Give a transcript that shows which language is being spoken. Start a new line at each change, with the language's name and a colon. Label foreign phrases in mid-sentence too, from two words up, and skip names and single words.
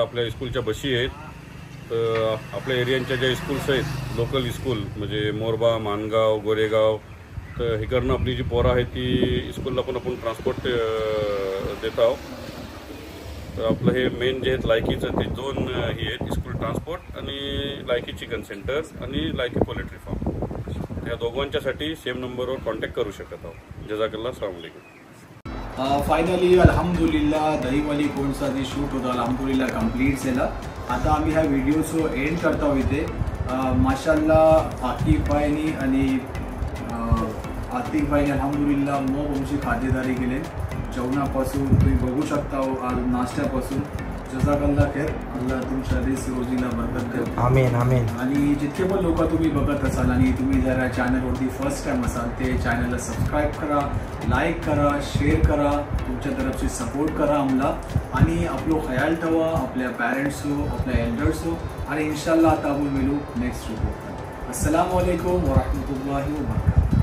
Marathi: आपल्या स्कूलच्या बशी आहेत। आपल्या एरियांच्या ज्या स्कूल्स आहेत, लोकल स्कूल म्हणजे मोरबा, मानगाव, गोरेगाव, तर इकडनं आपली जी पोरं आहे ती स्कूलला पण आपण ट्रान्सपोर्ट देत आहोत। तर आपलं हे मेन जे आहेत लायकीचं ते 2 हे आहेत, स्कूल ट्रान्सपोर्ट आणि लायकी चिकन सेंटर आणि लायकी पोल्ट्री फार्म। या दोघांच्यासाठी सेम नंबरवर कॉन्टॅक्ट करू शकत आहोत। जजाकल्ला,
Arabic: السلام عليكم.
Marathi: फायनली अल्हम्दुलिल्लाह दहीवली कोणचा जे शूट होता अल्हम्दुलिल्लाह कंप्लीट झाला। आता आम्ही ह्या व्हिडिओचो एंड करतो इथे। माशाल्लाह आतिफ भाईनी आणि अल्हम्दुलिल्लाह मग आमची खातेदारी केली। जेवणापासून तुम्ही बघू शकता, आज नाश्त्यापासून।
Arabic: جزاك الله خير,
Marathi: अल्लाह तुमच्या रिस्क रोजीला बरकत दे।
Arabic: آمين آمين.
Marathi: आणि जितके पण लोक तुम्ही बघत असाल आणि तुम्ही जर या चॅनलवरती
English: first time
Marathi: असाल ते चॅनलला सबस्क्राईब करा, लाईक करा, शेअर करा, तुमच्या तरफची सपोर्ट करा आम्हाला। आणि आपलो ख्याल ठेवा, आपल्या पॅरेंट्स हो, आपल्या एल्डर्स हो, आणि इन्शाल्लाह आता आपण मिळू
English: next report.
Arabic: السلام عليكم ورحمة الله وبركاته.